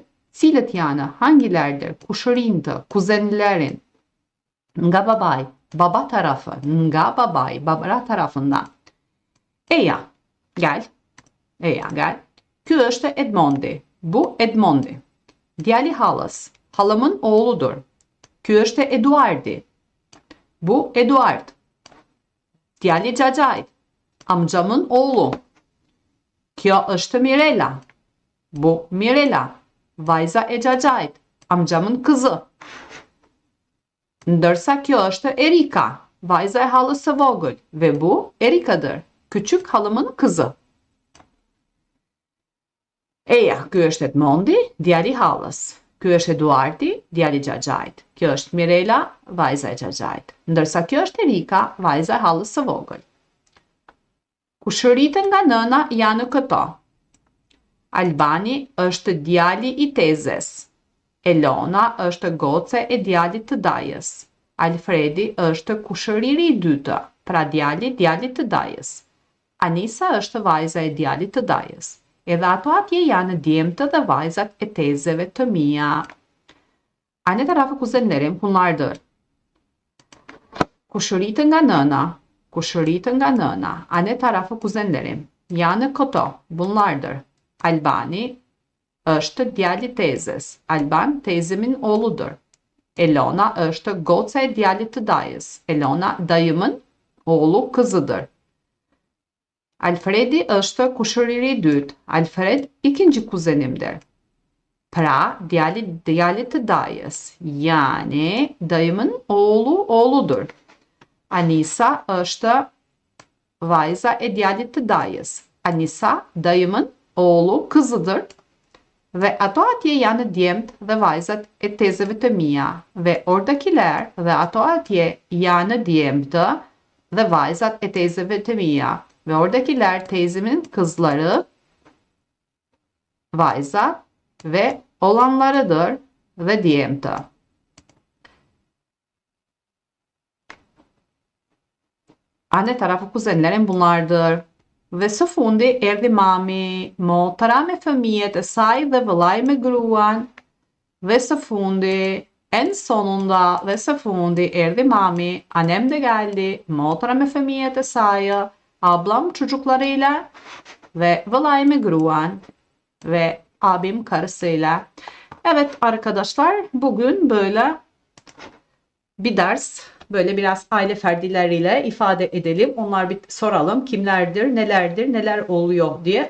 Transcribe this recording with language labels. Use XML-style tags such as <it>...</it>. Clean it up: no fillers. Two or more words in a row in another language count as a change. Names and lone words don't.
<sq>Cilët janë hangilerdir? Kushërinjtë, kuzenlerin nga babai.</sq> <tr>Baba tarafı,</tr> <sq>nga babai,</sq> <tr>baba tarafından.</tr> <sq>Eja, gel. Ky është Edmondi.</sq> <tr>Bu Edmondi.</tr> <sq>Djali halës.</sq> <tr>Halamın oğludur.</tr> <sq>Ky është Eduardi.</sq> <tr>Bu Eduard.</tr> <sq>Djali Cacayt.</sq> <tr>Amcamın oğlu.</tr> <sq>Kjo është Mirela.</sq> <tr>Bu Mirela.</tr> <sq>Vajza e Cacayt.</sq> <tr>Amcamın kızı.</tr> <sq>Ndërsa kjo është Erika. Vajza e halës vogël.</sq> <tr>Ve bu Erika'dır. Küçük halamın kızı.</tr> <sq>Eja, ky është Edmondi, djali halës. Ky është Eduardi, djali Cacayt. Kjo është Mirela, vajza e Cacayt. Ndërsa kjo është Erika, vajza e halës së vogël. Kushëritë nga nëna janë këto. Albani është djali i tezes. Elona është goce e djalit të dajës. Alfredi është kushëriri i dytë, pra djalit të dajës. Anisa është vajza e djalit të dajës. Edhe ato atje janë djemtë dhe vajzat e tezeve të mia.</sq> <tr>Anne tarafı kuzenlerim bunlardır.</tr> <sq>Kushëritë nga nëna.</sq> <tr>Anne tarafı kuzenlerim</tr> <sq>janë këto,</sq> <tr>bunlardır.</tr> <sq>Albani është djali tezes.</sq> <tr>Alban teyzemin oğludur.</tr> <sq>Elona është goca e djalit të dajës.</sq> <tr>Elona dayımın oğlu kızıdır.</tr> <sq>Alfredi është kushëriri i dytë.</sq> <tr>Alfred ikinci kuzenimdir.</tr> <sq>Pra djalit të dajës.</sq> <tr>Yani dayımın oğludur.</tr> <sq>Anisa është vajza e djalit të dajës.</sq> <tr>Anisa dayımın oğlu kızıdır.</tr> <sq>Ve ato atje janë djemt dhe vajzat e tezeve të mia.</sq> <tr>Ve oradakiler</tr> <sq>dhe ato atje janë djemtë dhe vajzat e tezeve të mia.</sq> <tr>Ve oradakiler teyzemin kızları, vajza ve olanlarıdır ve djemtë. Anne tarafı kuzenlerim bunlardır.</tr> <sq>Ve së fundi erdhi mami, motra me fëmijët e saj dhe vëllai me gruan. Ve së fundi,</sq> <tr>en sonunda</tr> <sq>ve së fundi erdhi mami,</sq> <tr>annem de geldi,</tr> <sq>motra me fëmijët e saj</sq> <tr>ablam çocuklarıyla ve</tr> <sq>Vlaime Gruan</sq> <tr>ve abim karısıyla. Evet arkadaşlar, bugün böyle bir ders, böyle biraz aile fertleriyle ifade edelim. Onlar bir soralım kimlerdir, nelerdir, neler oluyor diye.</tr>